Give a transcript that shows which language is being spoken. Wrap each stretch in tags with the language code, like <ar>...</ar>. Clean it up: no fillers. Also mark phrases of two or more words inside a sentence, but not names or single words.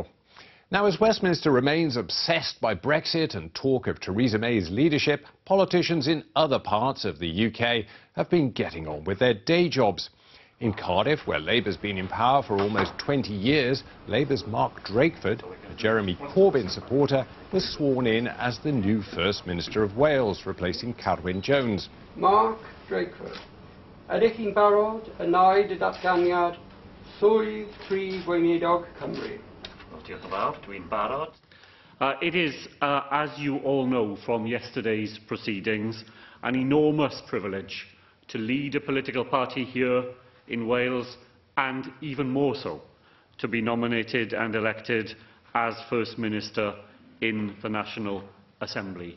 <en>Now, as Westminster remains obsessed by Brexit and talk of Theresa May's leadership, politicians in other parts of the UK have been getting on with their day jobs. In Cardiff, where Labour's been in power for almost 20 years, Labour's Mark Drakeford, a Jeremy Corbyn supporter, was sworn in as the new First Minister of Wales, replacing Carwyn Jones.</en> <cy>Mark Drakeford, ydych chi'n barod yn oed y datganiad swydd Prif Weinidog Cymru? Diolch yn fawr, dwi'n barod.</cy> <en>It is, as you all know from yesterday's proceedings, an enormous privilege to lead a political party here in Wales, and even more so, to be nominated and elected as First Minister in the National Assembly.</en>